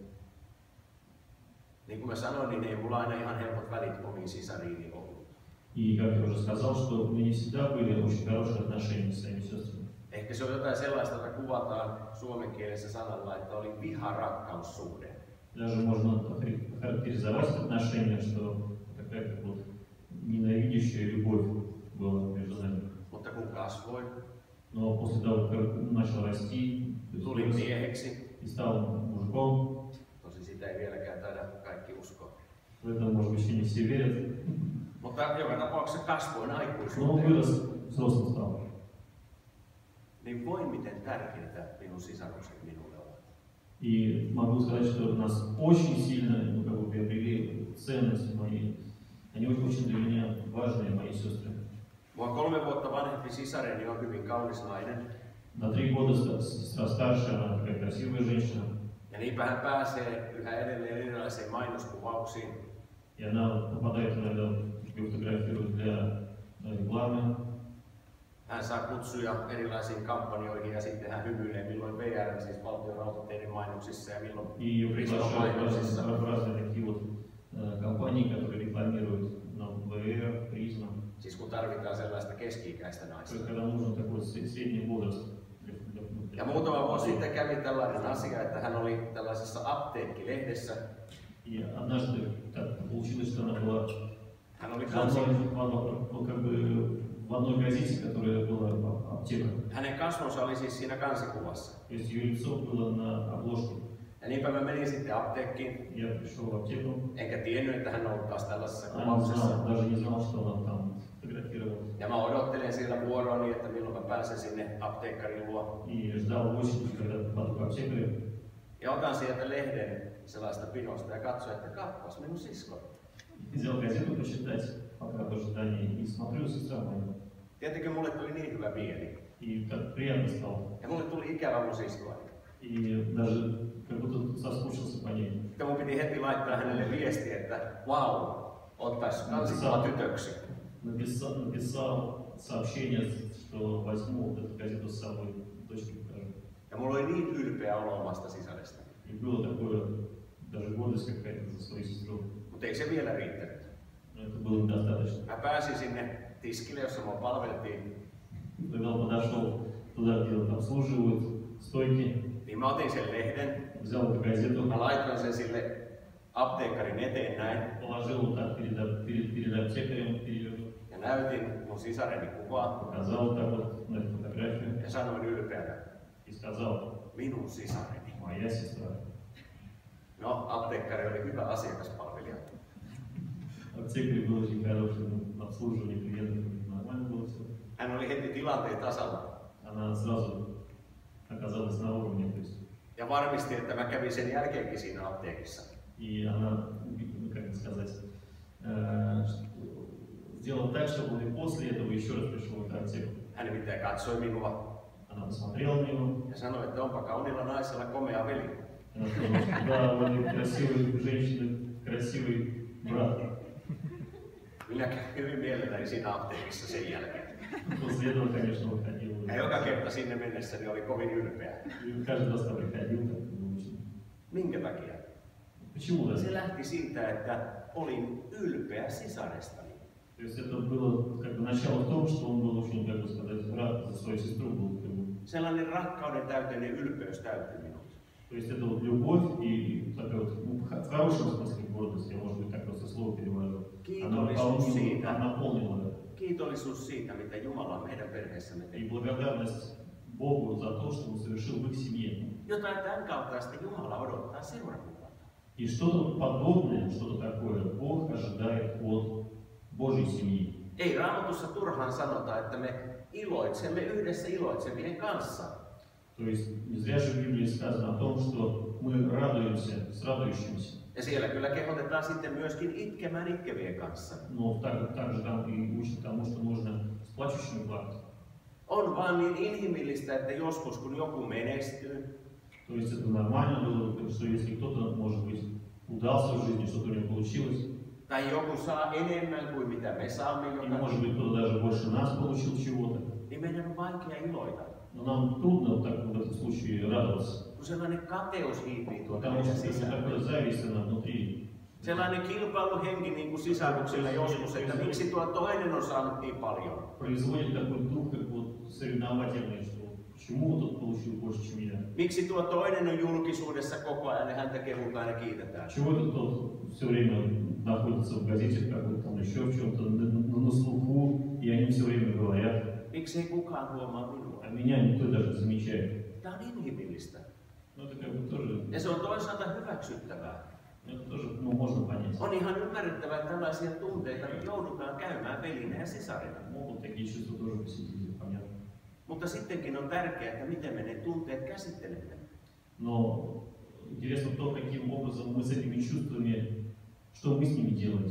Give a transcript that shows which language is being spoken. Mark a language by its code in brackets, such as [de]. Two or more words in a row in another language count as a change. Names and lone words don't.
[fi] Niin kuin mä sanoin, niin ei mulla aina ihan helpot välit omiin sisariini ollut. [ru] И, как я уже сказал, что у меня не всегда были очень хорошие отношения с своими сестрами. [fi] Ehkä se on jotain sellaista, jota kuvataan suomen kielessä sanalla, että oli viha-rakkaussuhde. [ru] Даже можно характеризовать отношения, что такая как вот ненавидящая любовь была между нами. [fi] Mutta kun kasvoin, [ru] Но после того, как начал расти, [fi] tulin mieheksi, [ru] и стал мужиком, [fi] tosi sitä ei vieläkään taida kaikki uskoa. [ru] в этом, может быть, еще не все верят, [fi] Mutta joka tapauksessa kasvoin [ru] но он [fi] aikuisuuteen. [ru] вырос, взрослым стал. [fi] Niin voi miten tärkeitä minun sisarukset minulle ovat. [ru] И могу сказать, что нас очень сильно, ну, как бы приобрели ценность мои. Они очень для меня важные, мои сестры. [fi] Mua 3 vuotta vanhempi sisareni on hyvin kaunis nainen. [ru] На 3 года сестра старше, она такая красивая женщина. [fi] Ja niinpä hän pääsee yhä edelleen erilaisiin mainoskuvauksiin. [ru] И она попадает иногда, ее фотографируют для рекламы. [fi] Hän saa kutsuja erilaisiin kampanjoihin ja sitten hän hymyilee milloin VR, siis valtion rautateiden mainoksissa ja milloin [ru] И ее приглашают [fi] mainoksissa. [ru] в разные такие вот компании, которые рекламируют нам VR, Призма. [fi] Siis kun tarvitaan sellaista keski-ikäistä naista. [ru] Когда нужен такой средний возраст. [fi] Ja muutama vuosi sitten kävi tällainen asia, että hän oli tällaisessa apteekkilehdessä. [ru] И однажды так получилось, что она была [fi] Hän oli [ru] в одной газете, которая была аптека. [fi] Hänen kasvonsa oli siis siinä kansikuvassa. [ru] То есть ее лицо было на обложке. [fi] Ja niinpä mä menin sitten apteekkiin. [ru] Я пришел в аптеку. [fi] Enkä tiennyt, että hän on ollut taas tällaisessa [ru] Она не [fi] kuvauksessa. [ru] знала, даже не знала, что она там фотографировала. [fi] Ja mä odottelen siellä vuoroani, että milloin mä pääsen sinne apteekkarin luo. [ru] И ждал в очереди, когда попаду к аптекарю. [fi] Ja otan sieltä lehden sellaista pinosta ja katsoin, että kappas minun sisko. [ru] Взял газету почитать, пока в ожидании, и смотрю, сестра моя. [fi] Tietenkin mulle tuli niin hyvä mieli. [ru] И так приятно стало. [fi] Ja mulle tuli ikävä mun siskoani. [ru] И даже как будто соскучился по ней. [fi] Sitten mun piti heti laittaa hänelle viesti, että vau, oot päässyt kansikuva tytöksi. [ru] Написал сообщение, что возьму эту газету с собой, дочке покажу. [fi] Ja mulla oli niin ylpeä olo omasta sisaresta. [ru] И было такое, даже гордость какая-то за свою сестру. [fi] Mutta ei se vielä riittänyt. [ru] Но это было недостаточно. [fi] Mä pääsin sinne tiskille, jossa mua palveltiin. [ru] Когда он подошел туда, где вот обслуживают стойки, [fi] Niin mä otin sen lehden. [ru] взял эту газету, [fi] Mä laitoin sen sille apteekkarin eteen näin. [ru] положил вот так перед аптекарем, [fi] Ja näytin mun sisareni kuvaa. [ru] показал так вот на эту фотографию [fi] Ja sanoin ylpeänä, [ru] и сказал: [fi] minun sisareni. [ru] моя сестра. [fi] No, apteekkari oli hyvä asiakaspalvelija. [ru] Аптекарь был очень хороший, обслуживание клиентов нормально было все. [fi] Hän oli heti tilanteen tasalla. [ru] Она сразу оказалась на уровне, то есть. [fi] Ja varmisti, että mä kävin sen jälkeenkin siinä apteekissa. [ru] И она, как это сказать, сделала так, чтобы он и после этого еще раз пришел в аптеку. [fi] Hän nimittäin katsoi minua [ru] Она посмотрела на него. [fi] ja sanoi, että onpa kauniilla naisella komea veli. [ru] Она сказала, что да, у этой красивой женщины красивый брат. [fi] Minä kävin hyvin mielelläni siinä apteekissa sen jälkeen. [ru] После этого, конечно, выходил. [fi] Ja joka kerta sinne mennessäni oli kovin ylpeä. [ru] И каждый раз, когда приходил, так было очень. [fi] Minkä takia? [ru] Почему [fi] Se [ru] даже? [fi] lähti siitä, että olin ylpeä sisarestani. [ru] То есть это было как бы начало в том, что он был очень, как бы сказать, рад за свою сестру был. [fi] Sellainen rakkauden täyteinen ylpeys täytti minut. [ru] То есть это вот любовь и такая вот, ну, в хорошем смысле гордость, я, может быть, так просто слово перевожу. Она наполнила это. [fi] Kiitollisuus siitä, mitä Jumala on meidän perheessämme [ru] И [fi] tehnyt. [ru] благодарность Богу за то, что Он совершил в их семье. [fi] Jotain tämän kaltaista Jumala odottaa seurakunnalta. [ru] И что-то подобное, что-то такое Бог ожидает от Божьей семьи. [fi] Ei Raamatussa turhaan sanota, että me iloitsemme yhdessä iloitsevien kanssa. [ru] То есть не зря же в Библии сказано о том, что мы радуемся с радующимися. [fi] Ja siellä kyllä kehotetaan sitten myöskin itkemään itkevien kanssa. [ru] Но также там и учат тому, что нужно с плачущими плакать. [fi] On vaan niin inhimillistä, että joskus kun joku menestyy, [ru] То есть это нормально было, что если кто-то, может быть, удался в жизни, что-то у него получилось, [fi] tai joku saa enemmän kuin mitä me saamme [ru] или, может [fi] jotakin, [ru] быть, кто-то даже больше нас получил чего-то, [fi] niin meidän on vaikea iloita. [ru] но нам трудно так в этом случае радоваться, [fi] Kun sellainen kateus hiipii tuolta [ru] потому [fi] meidän [ru] что [fi] sisään. [ru] такая зависть, она внутри. [fi] Sellainen kilpailuhenki niin kuin sisaruksilla joskus, että miksi tuo toinen on saanut niin paljon. [ru] Производит такой дух, как вот соревновательный, что почему тот получил больше, чем я. [fi] Miksi tuo toinen on julkisuudessa koko ajan ja häntä kehutaan ja kiitetään. [ru] Чего этот тот все время находится в газете, какой-то там еще в чем-то на слуху, и они все время говорят, [fi] Miksi ei kukaan huomaa minua? [ru] а меня никто даже не замечает. [fi] Tämä on inhimillistä. [ru] Ну это как бы тоже, [fi] Ja se on toisaalta hyväksyttävää. [ru] это тоже, ну, можно понять. [fi] On ihan ymmärrettävää, että tällaisia tunteita joudutaan käymään velinä ja sisarina. [ru] Могут такие чувства тоже посетить, это понятно. [fi] Mutta sittenkin on tärkeää, että miten me ne tunteet käsittelemme. [ru] Но интересно то, каким образом мы с этими чувствами, что мы с ними делаем.